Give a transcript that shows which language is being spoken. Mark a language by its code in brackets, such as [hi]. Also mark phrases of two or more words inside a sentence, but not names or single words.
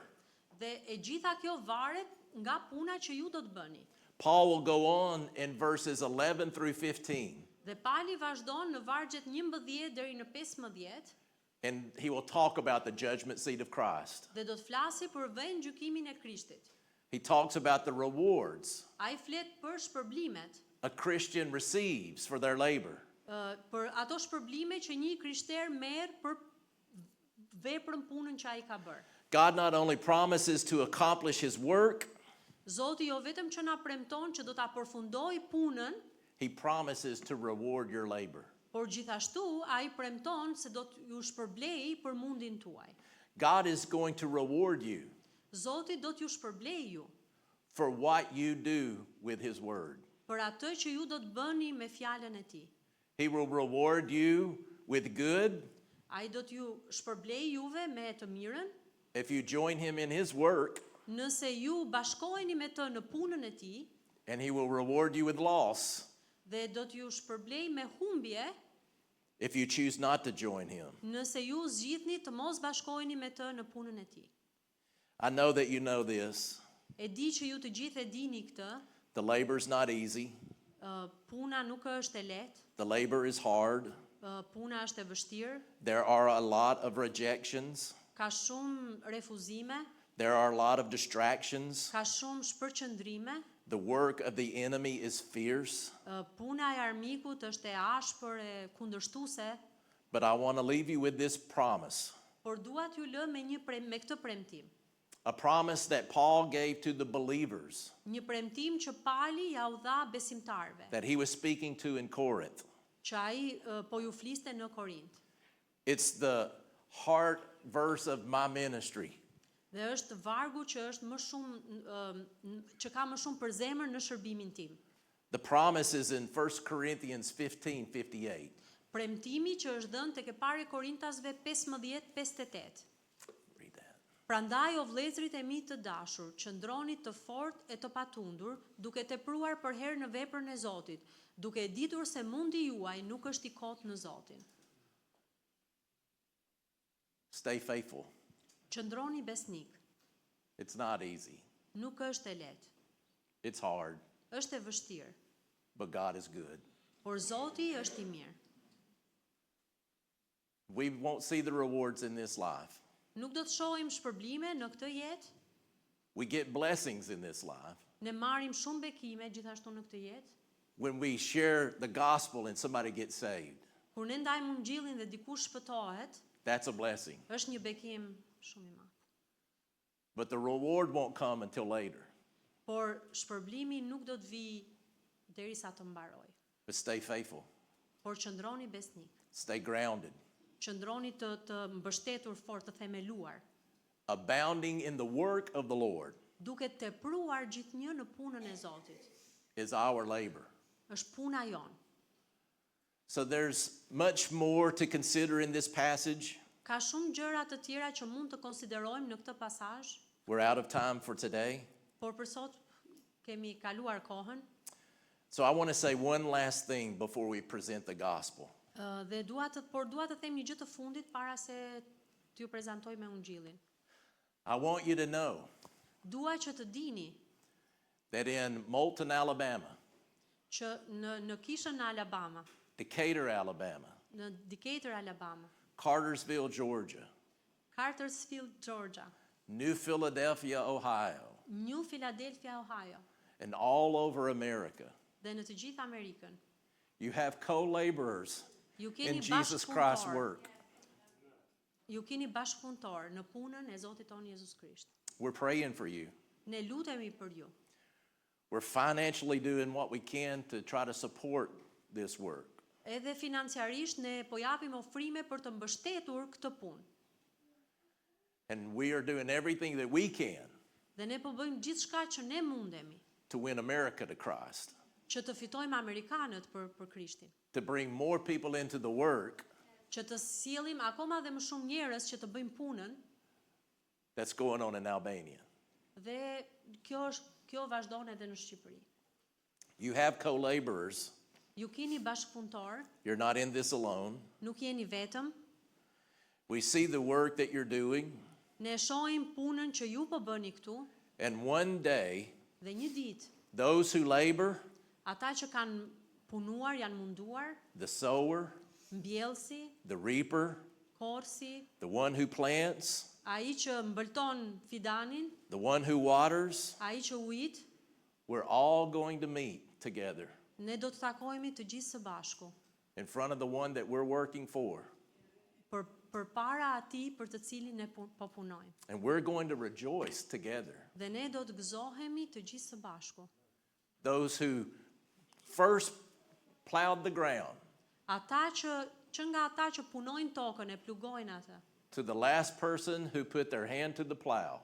[sq] Dhe e gjitha kjo varet nga puna që ju do të bëni. [en] Paul will go on in verses 11 through 15, [sq] Dhe Pali vazhdon në vargjet 11 deri në 15 [en] and he will talk about the judgment seat of Christ. [sq] dhe do të flasi për vend gjykimin e Krishtit. [en] He talks about the rewards [sq] Ai flet për shpërblimet, [en] a Christian receives for their labor. [sq] për ato shpërblime që një krishter merr për veprën punën që ai ka bërë. [en] God not only promises to accomplish his work, [sq] Zoti jo vetëm që na premton që do ta përfundoj punën, [en] he promises to reward your labor. [sq] por gjithashtu ai premton se do t'ju shpërblej për mundin tuaj. [en] God is going to reward you [sq] Zoti do t'ju shpërblej ju [en] for what you do with his word. [sq] për atë që ju do të bëni me fjalën e tij. [en] He will reward you with good [sq] Ai do t'ju shpërblej juve me të mirën [en] if you join him in his work, [sq] nëse ju bashkoheni me të në punën e tij, [en] and he will reward you with loss [sq] dhe do t'ju shpërblej me humbje [en] if you choose not to join him. [sq] nëse ju zgjidhni të mos bashkoheni me të në punën e tij. [en] I know that you know this. [sq] E di që ju të gjithë e dini këtë, [en] The labor's not easy. [sq] puna nuk është e lehtë, [en] The labor is hard. [sq] puna është e vështirë, [en] There are a lot of rejections. [sq] ka shumë refuzime, [en] There are a lot of distractions. [sq] ka shumë shpërqendrime, [en] The work of the enemy is fierce. [sq] puna e armikut është e ashpër e kundërshtuese, [en] But I want to leave you with this promise. [sq] por dua t'ju lë me këtë premtim. [en] A promise that Paul gave to the believers [sq] Një premtim që Pali ja u dha besimtarve, [en] that he was speaking to in Corinth. [sq] që ai po ju fliste në Korint. [en] It's the heart verse of my ministry. [sq] Dhe është vargu që është më shumë që ka më shumë për zemër në shërbimin tim. [en] The promise is in 1 Corinthians 15:58. [sq] Premtimi që është dhënë tek e parë Korintasve 15:58. [en] Read that. [sq] Prandaj o vëllezërit e mi të dashur, qëndroni të fortë e të patundur, duke tepruar për herë në veprën e Zotit, duke e ditur se mundi juaj nuk është i kotë në Zotin. [en] Stay faithful. [sq] Qëndroni besnik. [en] It's not easy. [sq] Nuk është e lehtë, [en] It's hard, [sq] është e vështirë, [en] but God is good. [sq] por Zoti është i mirë. [en] We won't see the rewards in this life. [sq] Nuk do të shohim shpërblime në këtë jetë, [en] We get blessings in this life. [sq] ne marrim shumë bekime gjithashtu në këtë jetë. [en] When we share the gospel and somebody gets saved, [sq] Kur ne ndajmë ungjillin dhe dikush shpëtohet, [en] that's a blessing. [sq] është një bekim shumë i madh. [en] But the reward won't come until later. [sq] Por shpërblimi nuk do të vi derisa të mbarojë. [en] But stay faithful. [sq] Por qëndroni besnik. [en] Stay grounded. [sq] Qëndroni të mbështetur fort, të themeluar, [en] Abounding in the work of the Lord [sq] duke tepruar gjithnjë në punën e Zotit. [en] is our labor. [sq] Është puna jon. [en] So there's much more to consider in this passage. [sq] Ka shumë gjëra të tjera që mund të konsiderojmë në këtë pasazh, [en] We're out of time for today. [sq] por për sot kemi kaluar kohën. [en] So I want to say one last thing before we present the gospel. [sq] Dhe dua të them një gjë të fundit para se t'ju prezantoj me ungjillin. [en] I want you to know [sq] Dua që të dini [en] that in Moulton, Alabama, [sq] që në kishën në Alabama, [en] Decatur, Alabama, [sq] në Decatur, Alabama, [en] Cartersville, Georgia, [sq] Cartersville, Georgia, [en] New Philadelphia, Ohio, [sq] New Philadelphia, Ohio, [en] and all over America, [sq] dhe në të gjithë Amerikën. [en] you have co-laborers [sq] Ju keni [en] in Jesus Christ's [sq] bashkëpunëtor. [en] work. [sq] Ju keni bashkëpunëtor në punën e Zotit tonë Jezus Krisht. [en] We're praying for you. [sq] Ne lutemi për ju. [en] We're financially doing what we can to try to support this work. [sq] Edhe financiarisht ne po japim ofrime për të mbështetur këtë punë. [en] And we are doing everything that we can [sq] Dhe ne po bëjmë gjithçka që ne mundemi [en] to win America to Christ, [sq] që të fitojmë amerikanët për Krishtin, [en] to bring more people into the work [sq] që të sjellim akoma dhe më shumë njerëz që të bëjmë punën [en] that's going on in Albania. [sq] dhe kjo vazhdon edhe në Shqipëri. [en] You have co-laborers. [sq] Ju keni bashkëpunëtor, [en] You're not in this alone. [sq] nuk jeni vetëm. [en] We see the work that you're doing, [sq] Ne shohim punën që ju po bëni këtu [en] and one day, [sq] dhe një ditë [en] those who labor, [sq] ata që kanë punuar, janë munduar, [en] the sower, [sq] mbjellsi, [en] the reaper, [sq] korsi, [en] the one who plants, [sq] ai që mbëlton fidanin, [en] the one who waters, [sq] ai që ujit, [en] we're all going to meet together [sq] ne do të takohemi të gjithë së bashku [en] in front of the one that we're working for. [sq] përpara atij për të cilin ne po punojmë. [en] And we're going to rejoice together. [sq] Dhe ne do të gëzohemi të gjithë së bashku. [en] Those who first plowed the ground, [sq] Ata që nga ata që punojnë tokën e plugojnë atë, [en] to the last person who put their hand to the plow.